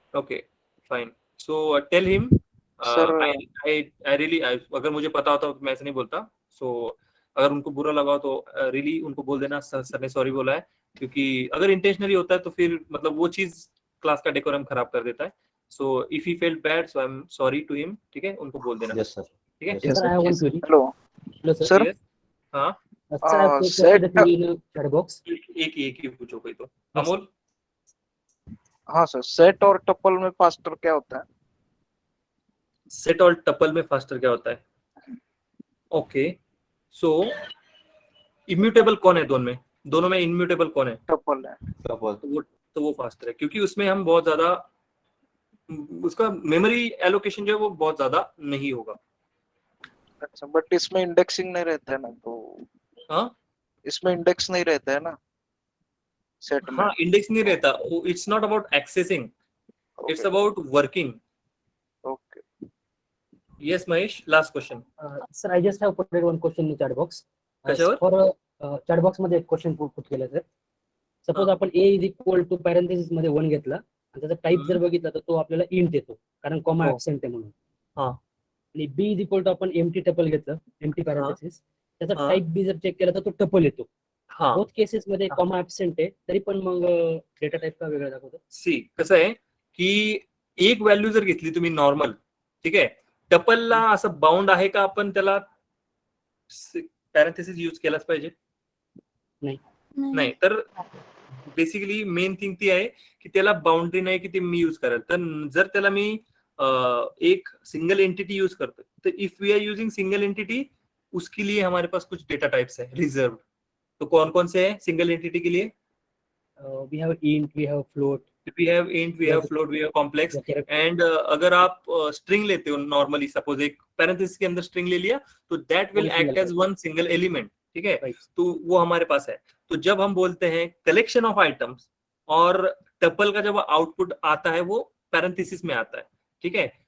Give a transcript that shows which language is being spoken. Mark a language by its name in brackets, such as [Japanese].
[English] Okay, fine. So tell him. Sir, [Hindi] I really, अगर मुझे पता होता तो मैं ऐसे नहीं बोलता. So अगर उनको बुरा लगा हो तो really उनको बोल देना सर ने सॉरी बोला है, क्योंकि अगर इंटेंशनली होता है तो फिर मतलब वो चीज क्लास का डेकोरम खराब कर देता है. [English] So if he felt bad, so I'm sorry to him. [Hindi] ठीक है, उनको बोल देना. [English] Yes, sir. [Hindi] ठीक है. [English] Yes, sir. hello. Sir, Yes. हाँ. set, [Hindi] एक ही पूछो कोई तो. अमोल. हाँ सर, सेट और टपल में फास्टर क्या होता है? सेट और टपल में फास्टर क्या होता है? ओके, सो इम्यूटेबल कौन है दोनों में इम्यूटेबल कौन है? टपल है। तो वो फास्टर है, क्योंकि उसमें हम बहुत ज्यादा उसका मेमोरी एलोकेशन जो है वो बहुत ज्यादा नहीं होगा. अच्छा, बट इसमें इंडेक्सिंग नहीं रहता है ना, तो हाँ, इसमें इंडेक्स नहीं रहता है ना सेट में. हाँ, इंडेक्स नहीं रहता. [English] It's not about accessing, it's about working. Okay. Yes, Mahesh, last question. Sir, I just have put one question in chat box. [Marathi] कशावर? For chat box मध्ये एक क्वेश्चन पुट केलं सर. सपोज आपण a is equal to parenthesis मध्ये 1 घेतला आणि त्याचा type जर बघितला तर तो आपल्याला इंट येतो, कारण कॉमा ऍब्सेंट आहे म्हणून. हां. आणि b इज इक्वल टू आपण एम्प्टी टपल घेतलं, एम्प्टी पॅरेंथेसिस, त्याचा टाइप b जर चेक केला तर तो टपल येतो. हां. बोथ केसेस मध्ये कॉमा ऍब्सेंट आहे, तरी पण मग डेटा टाइप का वेगळा दाखवतो? सी कसं आहे की एक व्हॅल्यू जर घेतली तुम्ही नॉर्मल, ठीक आहे, टपलला असं बाउंड आहे का आपण त्याला पॅरेंथेसिस यूज केलाच पाहिजे? नाही. तर बेसिकली मेन थिंग ती आहे की त्याला बाउंड्री नाही की ते मी यूज करेल. तर जर त्याला मी एक सिंगल एंटिटी यूज करतो, [Hindi] तो [English] if we are using single entity, [Hindi] उसके लिए हमारे पास कुछ डेटा टाइप्स है रिजर्व. तो कौन कौन से हैं सिंगल एंटिटी के लिए? [English] we have int, we have float. we have int, we have float, we have complex. [Hindi] And अगर आप स्ट्रिंग लेते हो नॉर्मली, सपोज एक पैरेंथेसिस के अंदर स्ट्रिंग ले लिया, तो [English] that will act as one single element, [Hindi] ठीक है, तो वो हमारे पास है. तो जब हम बोलते हैं कलेक्शन ऑफ आइटम्स, और टपल का जब आउटपुट आता है वो पैरेंथेसिस में आता है, ठीक है.